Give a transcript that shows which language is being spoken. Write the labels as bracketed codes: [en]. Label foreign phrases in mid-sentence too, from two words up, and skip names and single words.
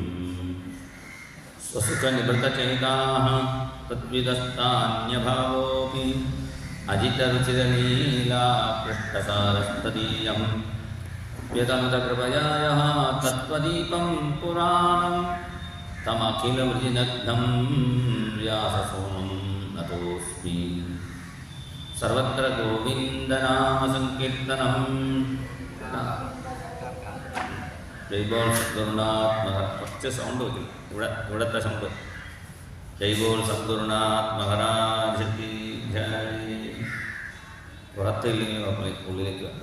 [sa] स्वसुखनिभृतचरिताः तद्विदस्तान्यभावोऽपि अजितरुचिरलीला पृष्ठसारस्तदीयं व्यतनुतकृपया यः तत्त्वदीपं पुराणं तमखिलवृजिनग्नं व्याससूनं नतोऽस्मि। സർവത്ര ഗോവിന്ദനാമസങ്കീർത്തനം. [hi] जयबोल सद्गुरुनात्मक. [ml] കുറച്ച് സൗണ്ട് വയ്ക്കും. ഇവിടത്തെ സൗണ്ട്. [hi] जयबोल सद्गुरुनाथ महाराज की जय. [ml] പുറത്തില്ലെങ്കിൽ ഉള്ളിലേക്ക് വന്നു.